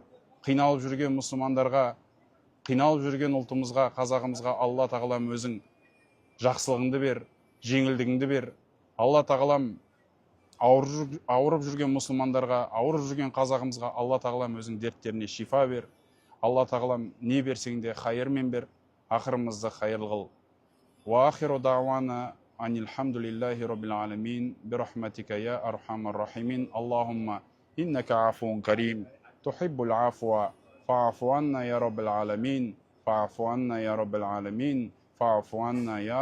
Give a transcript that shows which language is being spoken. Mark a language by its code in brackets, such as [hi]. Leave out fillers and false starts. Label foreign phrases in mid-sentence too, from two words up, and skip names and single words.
[kk] Қиналып жүрген мұсылмандарға, қиналып жүрген ұлтымызға, қазағымызға Алла тағалам өзің жақсылығыңды бер, жеңілдігіңді бер. Алла тағалам ауырып жүрген мұсылмандарға, ауырып жүрген қазағымызға Алла тағалам өзің дерттеріне шифа бер. Алла тағалам не берсең де хайырмен бер, ақырымызды хайырлы қыл. [ar] وآخر دعوانا أن الحمد لله رب العالمين برحمتك يا أرحم الراحمين اللهم إنك عفو كريم تحب العفو فاعف عنا يا رب العالمين فاعف عنا يا رب العالمين فاعف عنا يا